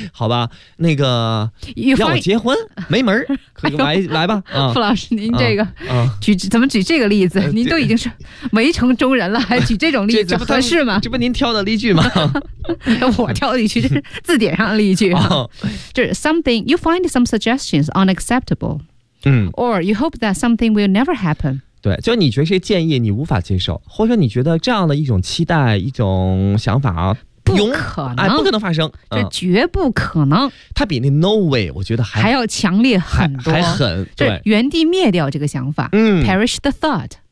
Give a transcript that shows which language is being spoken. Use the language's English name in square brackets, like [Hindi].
[Chinese] 好吧，那个要我结婚没门儿，可以来吧。傅老师，您这个举这个例子，您都已经是围城中人了，还举这种例子合适吗？这不您挑的例句吗？我挑的例句，这是字典上的例句、啊。就是 [English] something you find some suggestions unacceptable， or you hope that something will never happen。 [Chinese] 对，就你觉得这建议你无法接受，或者你觉得这样的一种期待、一种想法啊，不可能，不可能发生，这绝不可能。它比那 [English] no way [Chinese] 我觉得还要强烈很多，还狠，对，原地灭掉这个想法， [English] perish the thought。